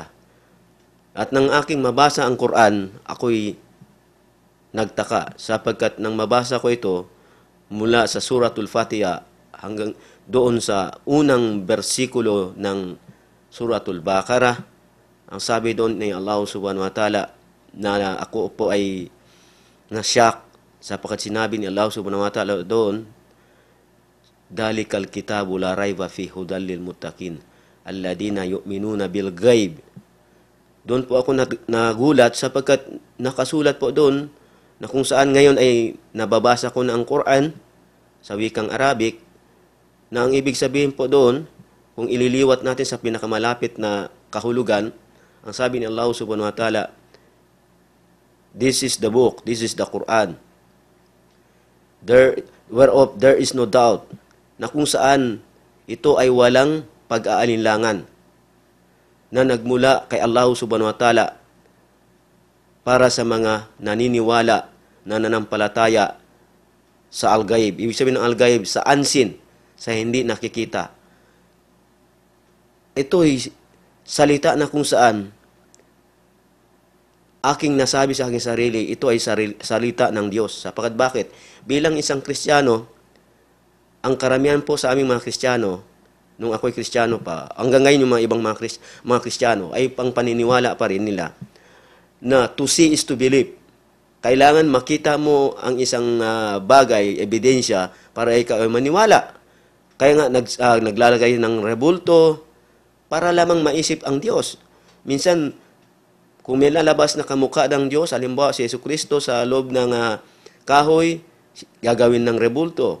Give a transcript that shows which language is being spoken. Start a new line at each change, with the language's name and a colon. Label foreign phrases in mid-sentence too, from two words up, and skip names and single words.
Filipino: At nang aking mabasa ang Quran, ako'y nagtaka sapagkat nang mabasa ko ito, mula sa Suratul Fatiha hanggang doon sa unang bersikulo ng Suratul Baqarah, ang sabi doon ni Allah
Arabic: سبحانه وتعالى
Filipino: na ako po ay na-shock sapagkat sinabi ni Allah
Arabic: سبحانه وتعالى
Filipino: doon,
Arabic: ذلك الكتاب لا ريب فيه هدى للمتقين الذين يؤمنون بالغيب.
Filipino: Doon po ako nagulat sapagkat nakasulat po doon na kung saan ngayon ay nababasa ko na ang Quran sa wikang Arabic, na ang ibig sabihin po doon, kung ililiwat natin sa pinakamalapit na kahulugan, ang sabi ni Allah
Arabic: سبحانه وتعالى,
English: this is the book, this is the Quran, whereof there is no doubt,
Filipino: na kung saan ito ay walang pag-aalinlangan, na nagmula kay Allah
Arabic: سبحانه وتعالى,
Filipino: para sa mga naniniwala na nanampalataya sa al-ghaib. Ibig sabihin ng al-ghaib, sa unseen, sa hindi nakikita. Ito ay salita na kung saan aking nasabi sa aking sarili, ito ay salita ng Diyos. Sapagkat bakit? Bilang isang Kristiyano, ang karamihan po sa aming mga Kristiyano, nung ako'y Kristiyano pa, hanggang ngayon yung mga ibang mga Kristiyano, ay pang paniniwala pa rin nila na
English: to see is to believe.
Filipino: Kailangan makita mo ang isang bagay, ebidensya, para ikaw ay maniwala. Kaya nga naglalagay ng rebulto para lamang maisip ang Diyos. Minsan, kung may lalabas na kamukha ng Diyos, halimbawa si Jesucristo sa loob ng kahoy, gagawin ng rebulto.